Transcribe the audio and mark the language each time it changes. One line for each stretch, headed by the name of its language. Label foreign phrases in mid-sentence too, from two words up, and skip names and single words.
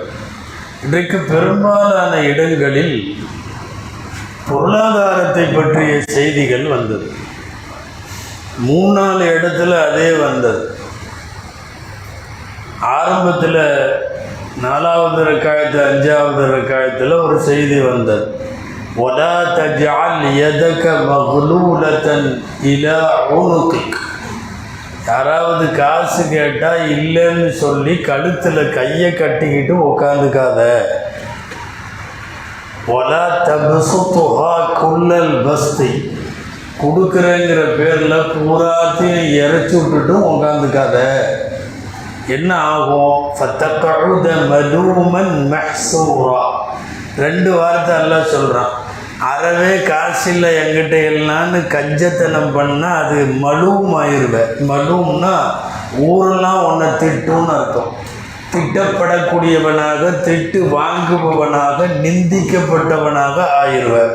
Tamil: இன்றைக்கு பெரும்பாலான இடங்களில் பொருளாதாரத்தை பற்றிய செய்திகள் வந்தது. 3-4 இடத்துல அதே வந்தது. ஆரம்பத்தில் 4வது ரக்காயத்து 5வது ரக்காயத்தில் ஒரு செய்தி வந்தது.
Arabic: وَلَا تَجْعَلْ يَدَكَ مَغْلُولَةً إِلَى عُنُقِكَ.
Tamil: யாராவது காசு கேட்டால் இல்லைன்னு சொல்லி கழுத்தில் கையை கட்டிக்கிட்டு உக்காந்துக்காத.
Arabic: وَلَا تَبْسُطْهَا كُلَّ الْبَسْطِ.
Tamil: கொடுக்குறேங்கிற பேரில் பூராத்தையும் இறைச்சி விட்டுட்டும் உக்காந்துக்காத. என்ன ஆகும்?
Arabic: فَتَقْعُدَ مَلُومًا مَحْسُورًا.
Tamil: 2 வார்த்தை எல்லாம் சொல்கிறான். அறவே காசில்லை என்கிட்ட எல்லான்னு கஞ்சத்தனம் பண்ணால் அது மலூம் ஆயிடுவேன். மலூம்னா ஊரெல்லாம் உன்னை திட்டுன்னு அர்த்தம். திட்டப்படக்கூடியவனாக, திட்டு வாங்குபவனாக, நிந்திக்கப்பட்டவனாக ஆயிடுவேன்.